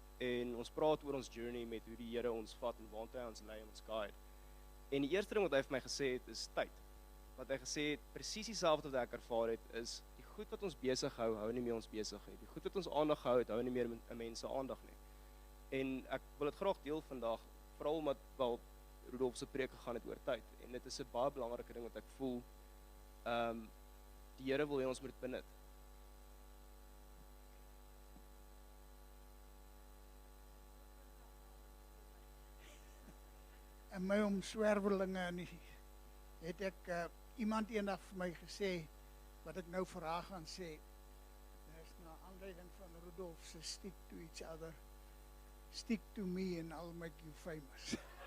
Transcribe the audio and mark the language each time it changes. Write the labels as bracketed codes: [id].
[af] En ons praat oor ons journey met hoe die Here ons vat en waartoe hy ons lei en ons guide. En die eerste ding wat hy vir my gesê het is tyd. Wat hy gesê het, presies dieselfde wat ek ervaar het, is die goed wat ons besig hou nie meer ons besig nie. Die goed wat ons aandag hou nie meer 'n mens se aandag nie. En ek wil dit graag deel vandag, veral omdat wel Rudolf se preek gegaan het oor tyd. En dit is 'n baie belangrike ding wat ek voel die Here wil hê ons moet dit benut. In my omswervelinge het ek iemand eendag vir my gesê, wat ek nou vir haar gaan sê, dis na aanleiding van Rudolf se [en] stick to each other, stick to me and I'll make you famous.